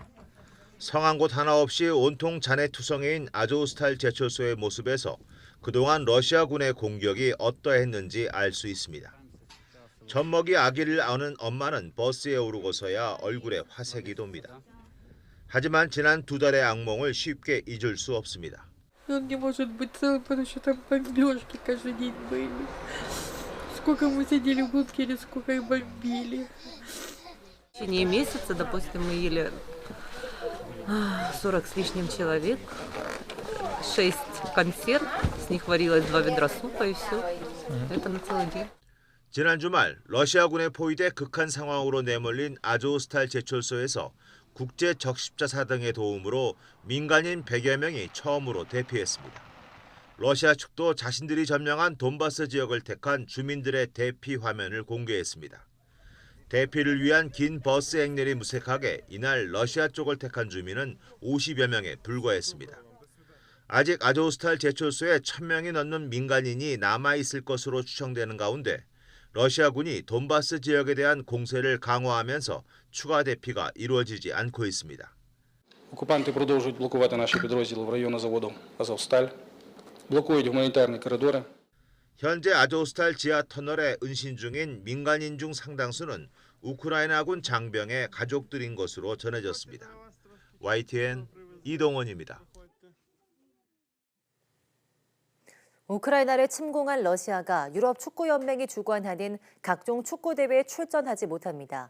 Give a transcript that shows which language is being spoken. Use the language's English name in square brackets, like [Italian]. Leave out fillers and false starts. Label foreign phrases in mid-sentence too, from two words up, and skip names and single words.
[Korean] 성한 곳 하나 없이 온통 잔해 투성이인 아조스탈 제철소의 모습에서 그동안 러시아군의 공격이 어떠했는지 알 수 있습니다. 젖먹이 아기를 안은 엄마는 버스에 오르고서야 얼굴에 화색이 돕니다. 하지만 지난 2달의 악몽을 쉽게 잊을 수 없습니다. [Russian] Он не может быть целым, потому что там бомбежки каждый день были. Сколько мы сидели в бункере, сколько их бомбили. В течение месяца, допустим, мы ели 40 с лишним человек, 6 консерв, с них варилось 2 ведра супа и все. Это на целый день. [Korean] 지난 주말 러시아군에 포위돼 극한 상황으로 내몰린 아조스탈 제철소에서 국제 적십자사 등의 도움으로 민간인 100여 명이 처음으로 대피했습니다. 러시아 측도 자신들이 점령한 돈바스 지역을 택한 주민들의 대피 화면을 공개했습니다. 대피를 위한 긴 버스 행렬이 무색하게 이날 러시아 쪽을 택한 주민은 50여 명에 불과했습니다. 아직 아조스탈 제철소에 1000명이 넘는 민간인이 남아있을 것으로 추정되는 가운데 러시아군이 돈바스 지역에 대한 공세를 강화하면서 추가 대피가 이루어지지 않고 있습니다. [Russian] Оккупанты продолжают [Ukrainian] блокувати наші підрозділи в районі заводу Азовсталь, блокують гуманітарні коридори. [Korean] 현재 아조스탈 지하 터널에 은신 중인 민간인 중 상당수는 우크라이나군 장병의 가족들인 것으로 전해졌습니다. YTN 이동원입니다. 우크라이나를 침공한 러시아가 유럽 축구연맹이 주관하는 각종 축구대회에 출전하지 못합니다.